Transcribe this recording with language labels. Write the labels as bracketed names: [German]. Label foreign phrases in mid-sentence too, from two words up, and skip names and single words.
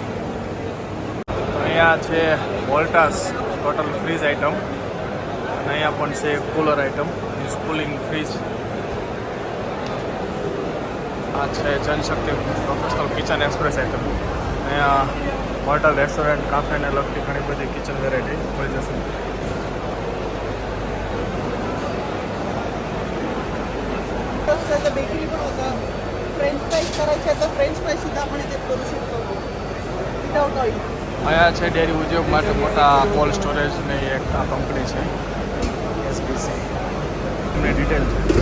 [Gujarati] અહીંયા છે વોલ્ટાસ [English] total fridge item, [Gujarati] અને અહીંયા પણ છે [English] cooler item, cooling fridge. [Gujarati] આ છે જનશક્તિ પ્રોફેશનલ કિચન એક્સપ્રેસ આઇટમ. અહીંયા હોટલ, રેસ્ટોરન્ટ, કાફેને લગતી ઘણી બધી [English] kitchen variety [Gujarati] મળી જશે. [Marathi] बेकरी पण होतं. [English] French fries [Marathi] करायचे तर [English] French fries [Marathi] सुद्धा आपण याच्यात करू शकतो [English] without oil. [Gujarati] અહીંયા છે ડેરી ઉદ્યોગ માટે મોટા [English] cold storage [Gujarati] એક આ કંપની છે SBC. એમની ડિટેલ છે.